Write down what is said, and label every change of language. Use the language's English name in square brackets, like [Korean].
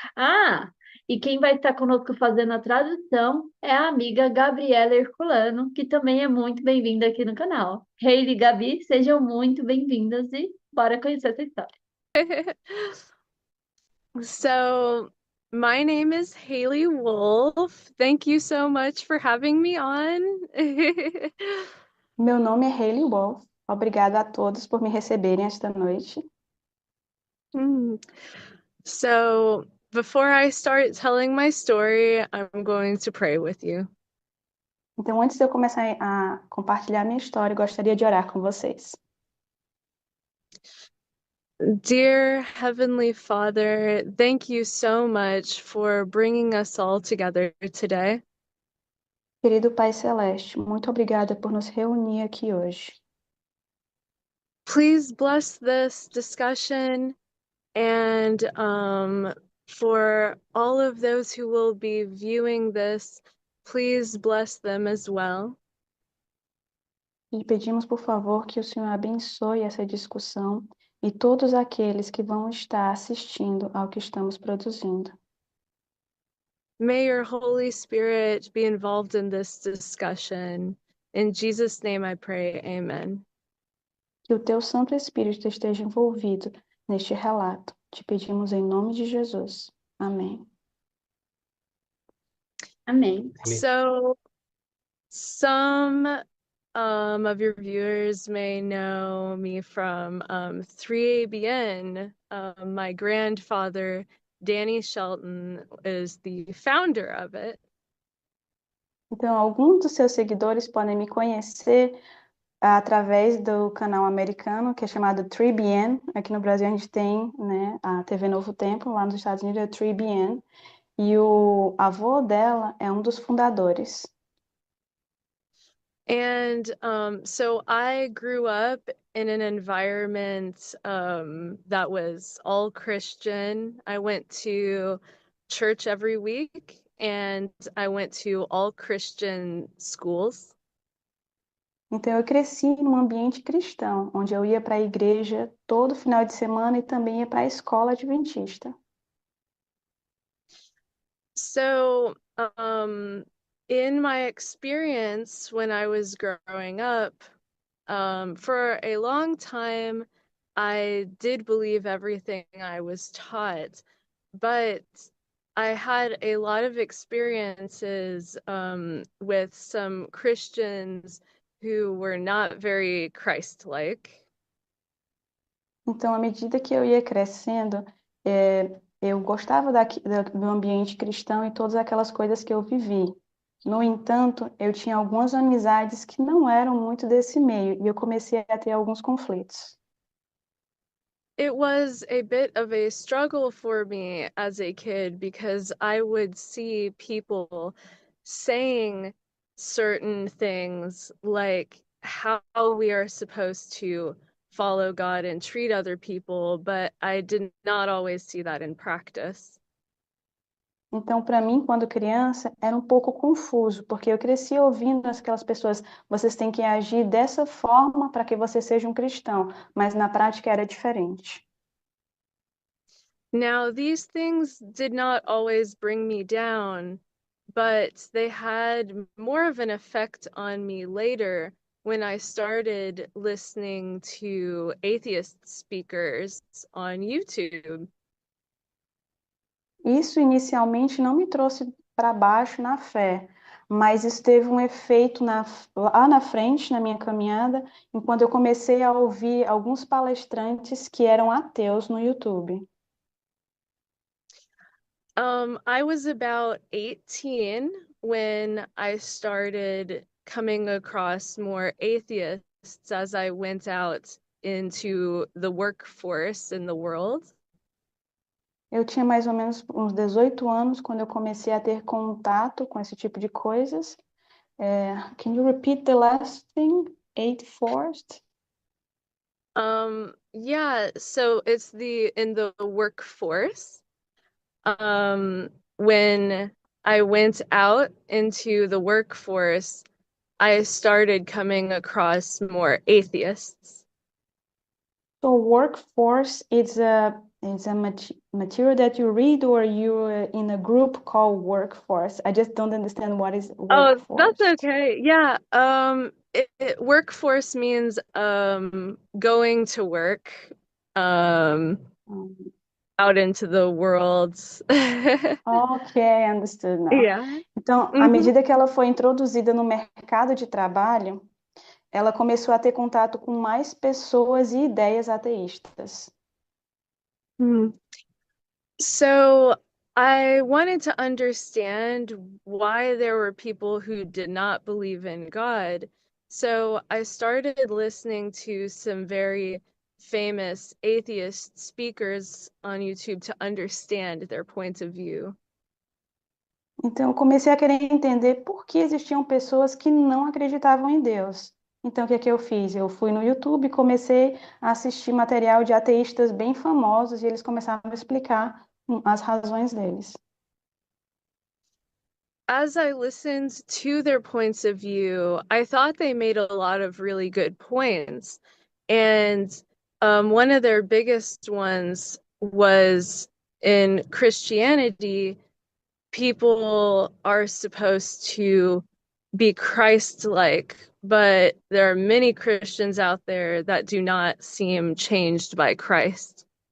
[Portuguese] Ah, e quem vai estar conosco fazendo a tradução é a amiga Gabriela Herculano, que também é muito bem-vinda aqui no canal. Hayley e Gabi, sejam muito bem-vindas e bora conhecer essa história. [English] So, my name is Haley Wolf. Thank you so much for having me on. [Portuguese] Meu nome é Hayley Wolf. Obrigada a todos por me receberem esta noite. Hmm. [English] So, before I start telling my story, I'm going to pray with you. [Portuguese] Então, antes de eu começar a compartilhar minha história, eu gostaria de orar com vocês. [English] Dear Heavenly Father, thank you so much for bringing us all together today. [Portuguese] Querido Pai Celeste, muito obrigada por nos reunir aqui hoje. [English] Please bless this discussion and for all of those who will be viewing this, please bless them as well. [Portuguese] E pedimos, por favor, que o Senhor abençoe essa discussão e todos aqueles que vão estar assistindo ao que estamos produzindo. [English] May your Holy Spirit be involved in this discussion. In Jesus' name I pray, amen. [Portuguese] Que o teu Santo Espírito esteja envolvido neste relato. Te pedimos em nome de Jesus. Amém. Amém. [English] So, some of your viewers may know me from 3ABN. My grandfather, Danny Shelton, is the founder of it. [Portuguese] Então, alguns dos seus seguidores podem me conhecer através do canal americano, que é chamado 3BN. Aqui no Brasil a gente tem, né, a TV Novo Tempo, lá nos Estados Unidos é 3BN. E o avô dela é um dos fundadores. [English] And so I grew up in an environment that was all Christian. I went to church every week and I went to all Christian schools. [Portuguese] Então, eu cresci num ambiente cristão, onde eu ia para a igreja todo final de semana e também ia para a escola adventista. [English] So, in my experience when I was growing up, for a long time, I did believe everything I was taught, but I had a lot of experiences with some Christians who were not very Christ-like. [Portuguese] Então, à medida que eu ia crescendo, eu gostava do ambiente cristão e todas aquelas coisas que eu vivi. No entanto, eu tinha algumas amizades que não eram muito desse meio e eu comecei a ter alguns conflitos. [English] It was a bit of a struggle for me as a kid because I would see people saying certain things like how we are supposed to follow God and treat other people, but I did not always see that in practice. [Portuguese] Então, para mim, quando criança, era um pouco confuso, porque eu cresci ouvindo aquelas pessoas, vocês têm que agir dessa forma para que você seja um cristão, mas na prática era diferente. [English] Now, these things did not always bring me down, but they had more of an effect on me later when I started listening to atheist speakers on YouTube. [Portuguese] Isso inicialmente não me trouxe para baixo na fé, mas isso teve um efeito lá na frente, na minha caminhada, enquanto eu comecei a ouvir alguns palestrantes que eram ateus no YouTube. [English] I was about 18 when I started coming across more atheists as I went out into the workforce in the world. [Portuguese] Eu tinha mais ou menos uns 18 anos quando eu comecei a ter contato com esse tipo de coisas. [English] Can you repeat the last thing? Eight forced? Yeah, so it's in the workforce. When I went out into the workforce, I started coming across more atheists. So workforce is a material that you read or you're in a group called workforce. I just don't understand what is Oh, that's workforce. okay. Yeah. Workforce means going to work um Um, out into the world. ok, I understood now. Yeah. [Portuguese] Então, à Mhm. medida que ela foi introduzida no mercado de trabalho, ela começou a ter contato com mais pessoas e ideias ateístas. Mhm. [English] So I wanted to understand why there were people who did not believe in God. So I started listening to some very famous atheist speakers on YouTube to understand their points of view. [Portuguese] Então, eu comecei a querer entender por que existiam pessoas que não acreditavam em Deus. Então, o que é que eu fiz? Eu fui no YouTube e comecei a assistir material de ateístas bem famosos e eles começaram a explicar as razões deles. [English] As I listened to their points of view, I thought they made a lot of really good points. And one of their biggest ones was in Christianity, people are supposed to be Christ-like, but there are many Christians out there that do not seem changed by Christ.